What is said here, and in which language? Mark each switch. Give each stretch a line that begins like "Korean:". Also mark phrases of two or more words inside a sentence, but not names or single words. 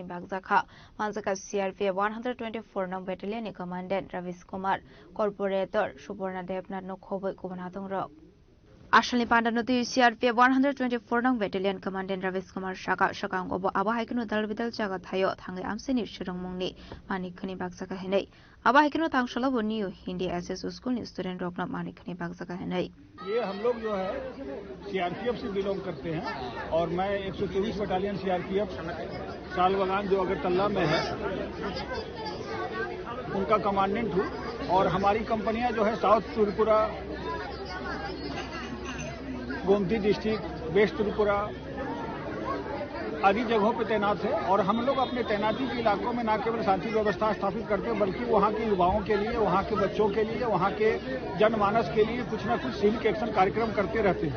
Kok Borok: bagjakha Manjaka CRPF 124 nong battalion ni commandant Ravis Kumar Corporator Suborna Devnath no khoboi kubanatong rok Ashalni Pandanoti CRPF 124 nong battalion commandant Ravis Kumar Shakang obo abahaikino dalbidal jaga thayo thangle amseni shurungmungni manikhni bagsaka henai abahaikino tangshalo New Hindi SS School ni student rokna manikhni bagsaka henai
Hindi: ये हम लोग जो है सीआरपीएफ से बिलोंग करते हैं और मैं 124 बटालियन सीआरपीएफ सालबगान जो अगरतला में है उनका कमांडेंट हूँ और हमारी कंपनियां जो है साउथ त्रिपुरा, गोमती डिस्ट्रिक्ट, वेस्ट त्रिपुरा आदि जगहों पर तैनात है और हम लोग अपने तैनाती के इलाकों में न केवल शांति व्यवस्था स्थापित करते हैं बल्कि वहाँ के युवाओं के लिए, वहाँ के बच्चों के लिए, वहाँ के जनमानस के लिए कुछ न कुछ
English: civic action
Hindi: कार्यक्रम करते रहते हैं।